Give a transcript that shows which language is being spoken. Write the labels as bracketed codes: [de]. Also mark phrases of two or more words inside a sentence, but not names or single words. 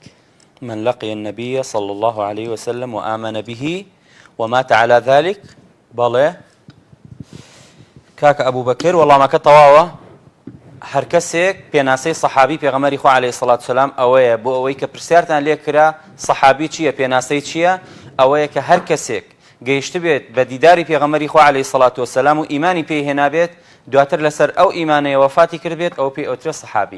[ar] من لقي النبي صلى الله عليه وسلم وآمن به ومات على ذلك. [ckb] بەڵێ کاکە ئەبوو بەکر وەڵامەکە تەواوە. هەر کەسێک پێناسەی سەحابی پێغەمبەری خوا [ar] عەلەیهی سەڵات وسەلام [ckb] ئەوەیە بۆ ئەوەی کە پرسیارتان لێ کرا سەحابی چییە پێناسەی چییە ئەوەیە کە هەر کەسێک گەیشت بێت بە دیداری پێغەمبەری خوا [ar] عەلەیهی سەڵات وسەلام [ckb] و ئیمانی پێی هێنابێت دواتر لەسەر ئەو ئیمانەیە وەفاتی کردبێت ئەو پێی ئەوترێت سەحابی.